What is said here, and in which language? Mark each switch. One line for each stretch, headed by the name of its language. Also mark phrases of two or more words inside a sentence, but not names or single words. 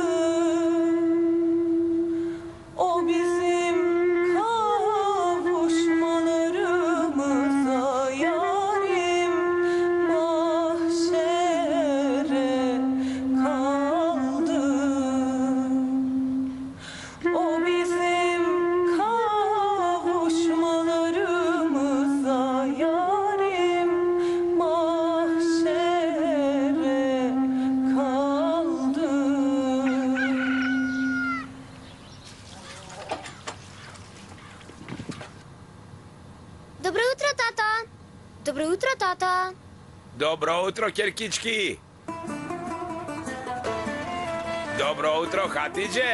Turkish: O bizim kavuşmalarımıza yarim mahşere kaldı. O bizim kavuşmalarımıza yarim mahşere kaldı.
Macedonian: Добро утро, тато! Добро утро, тато! Добро утро, керкички! Добро утро, Хатидже!